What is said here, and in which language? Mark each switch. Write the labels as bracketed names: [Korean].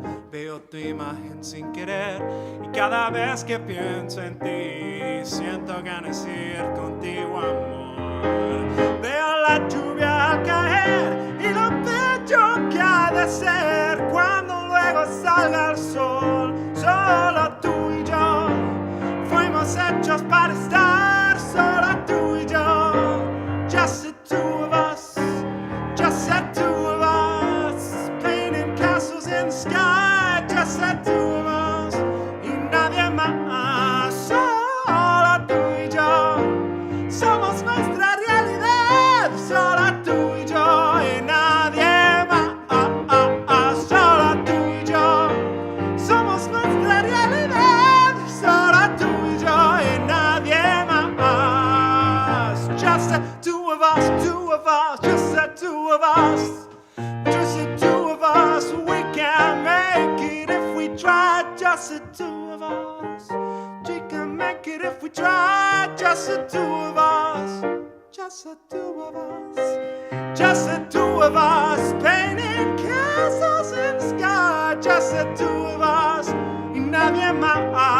[Spanish] Veo tu imagen sin querer y cada vez que pienso en ti siento ganas de ir contigo, amor. Veo la lluvia al caer y lo bello que ha de ser cuando luego salga el sol. Solo tú y yo fuimos hechos para estar, solo tú y yo. [English] Just the two of us, just the two of us, painting castles in the sky. Just the two of us [Spanish] y nadie más. Solo tú y yo somos nuestra realidad. Solo tú y yo y nadie más. Solo tú y yo somos nuestra realidad. Solo tú y yo y nadie más. [English] Just the two of us, just the two of us. Just the two of us, we can make it if we try. Just the two of us, we can make it if we try. Just the two of us, just the two of us, just the two of us, painting castles in the sky. Just the two of us [Spanish] y nadie más.